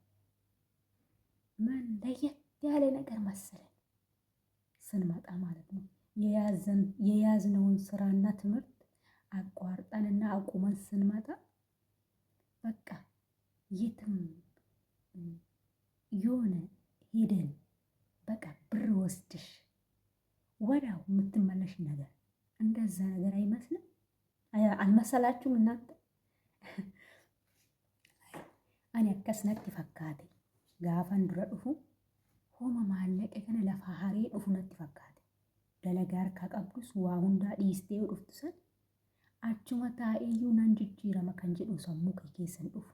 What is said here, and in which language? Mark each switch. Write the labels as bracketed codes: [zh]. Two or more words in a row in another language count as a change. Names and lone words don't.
[am] ምን ለየት ያለ ነገር መሰለን ስንመጣ ማለት ነው። የያዝነውን ስራና ትምህርት አቋርጠንና አቁመን ስንመጣ በቃ የትም የሆነ ሄደን በቃ ብር ወስድሽ ወዳው የምትመለሽ ነገር እንደዛ ነገር አይመስልም? አልመሰላችሁም እናንተ? [om] ani akkas natti fakkaate gaafan dura dhufu homa maallaqa kana lafa haree dhufu natti fakkaate. Dalagaa harkaa qabdus waa hundaa dhiistee yoo dhuftu san achuma taa'eeyyuu nan jijjiirama kan jedhu sammuu kee keessan dhufu.